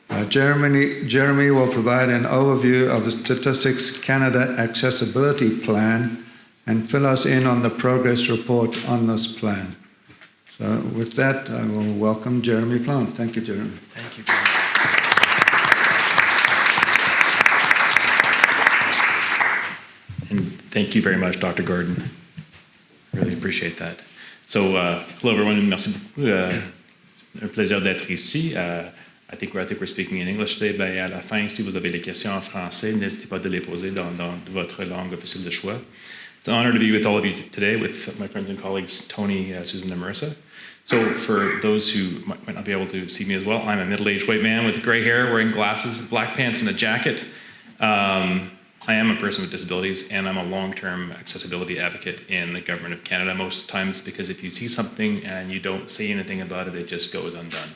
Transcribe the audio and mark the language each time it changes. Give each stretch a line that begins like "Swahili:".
English: Jeremy will provide an overview of the Statistics Canada Accessibility Plan and fill us in on the progress report on this plan. So with that, I will welcome Jeremy Plant. Thank you, Jeremy. Thank you, Jeremy. And thank you very much, Dr. Gordon. Really appreciate that. So, hello everyone,
French: merci beaucoup. Un plaisir d'être ici.
English: I think we're speaking in English today.
French: Ben, à la fin, si vous avez des questions en français, n'hésitez pas de les poser dans votre langue officielle de choix.
English: It's an honor to be with all of you today with my friends and colleagues, Tony, Susan, and Marissa. So for those who might not be able to see me as well, I'm a middle-aged white man with gray hair, wearing glasses, black pants, and a jacket. I am a person with disabilities, and I'm a long-term accessibility advocate in the Government of Canada most times, because if you see something and you don't say anything about it, it just goes undone.